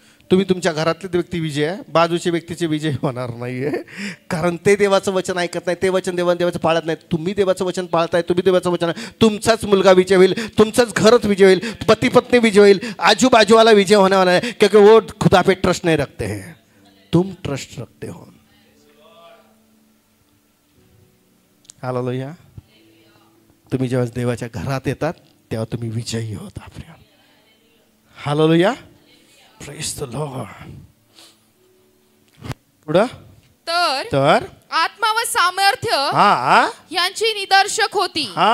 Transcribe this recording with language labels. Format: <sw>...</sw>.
<mr>तुम्ही तुमच्या घरातले व्यक्ती विजय आहे, बाजूच्या व्यक्तीचे विजय होणार नाहीये. कारण ते देवाचं वचन ऐकत नाही, ते वचन देवाचं पाळत नाही. तुम्ही देवाचं वचन पाळताय, तुम्ही देवाचं वचन. तुमचाच मुलगा विजय होईल, तुमचंच घरच विजय होईल, पती पत्नी विजय होईल,</mr> <hi>आजूबाजूवाला विजय होने वाला है. क्योंकि वो खुदा पे ट्रस्ट नहीं रखते हैं, तुम ट्रस्ट रखते हो. हालेलुया.</hi> <mr>तुम्ही जेव्हा देवाच्या घरात येतात तेव्हा तुम्ही विजयी होता.</mr> <en>Hallelujah. Praise the Lord.</en> <mr>पुढं तर आत्मा व सामर्थ्य यांची निदर्शक होती.</mr>